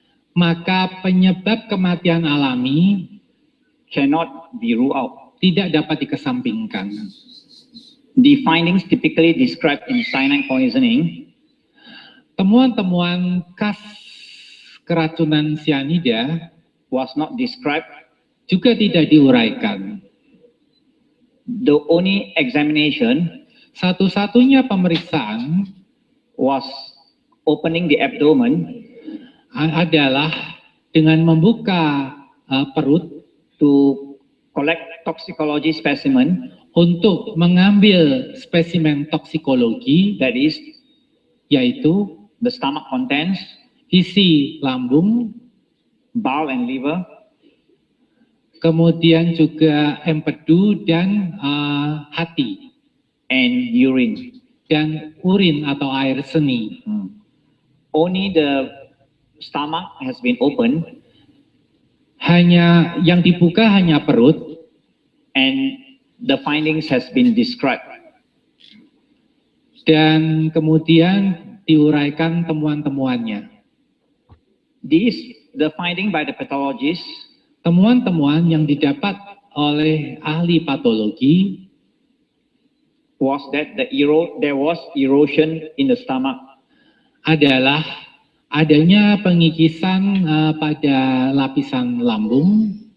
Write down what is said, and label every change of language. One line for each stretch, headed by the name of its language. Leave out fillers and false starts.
Indonesian: maka penyebab kematian alami
English: cannot be ruled out.
Indonesian: tidak dapat dikesampingkan.
English: The findings typically described in cyanide poisoning
Indonesian: Temuan-temuan khas keracunan sianida
English: was not described.
Indonesian: juga tidak diuraikan.
English: The only examination
Indonesian: Satu-satunya pemeriksaan
English: was opening the abdomen
Indonesian: adalah dengan membuka perut
English: to collect toxicology specimen,
Indonesian: untuk mengambil spesimen toksikologi,
English: that is,
Indonesian: yaitu
English: the stomach contents,
Indonesian: isi lambung,
English: bowel and liver,
Indonesian: kemudian juga empedu dan hati,
English: and urine.
Indonesian: dan urin atau air seni.
English: Only the stomach has been opened
Indonesian: Yang dibuka hanya perut,
English: and the findings has been described.
Indonesian: dan kemudian diuraikan temuan-temuannya.
English: The finding by the pathologist
Indonesian: Temuan-temuan yang didapat oleh ahli patologi
English: was that there was erosion in the stomach
Indonesian: adalah adanya pengikisan pada lapisan lambung,